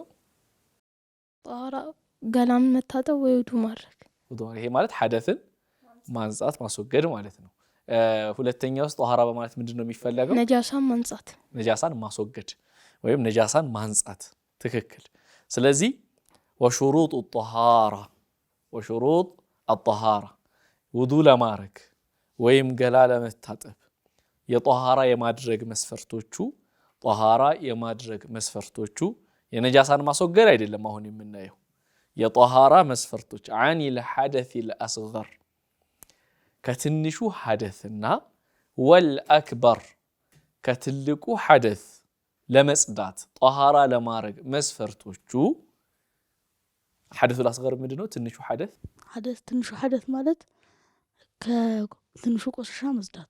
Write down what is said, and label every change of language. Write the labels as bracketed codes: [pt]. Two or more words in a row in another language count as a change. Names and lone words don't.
[am] طهارة ገላን መታጠብ ወይ ውዱ ማድረግ ውዱ ይሄ ማለት ሐደስን ማንጻት ማስወገድ ማለት ነው ሁለተኛውስ طهارة በማለት ምንድነው የሚፈልገው ነጃሳን ማስወገድ ወይም ነጃሳን ማንጻት ትክክል ስለዚህ وشروط الطهارة ውዱ ለማድረግ ወይም ገላ ለመታጠብ የطهارة የማድረግ መስፈርቶቹ طهارة የማድረግ መስፈርቶቹ የነጃሳን ማስወገድ አይደለም አሁን የምናየው የطهارة መስፈርቶች [ar] عن الحدث الأصغر [am] ከትንሹ ሐደስና والأكبر ከትልቁ ሐደስ ለመጽዳት طهارة ለማድረግ መስፈርቶቹ ሐደሱ الأصغر ምንድነው ትንሹ ሐደስ ማለት ከትንሹ ቆሻሻ መጽዳት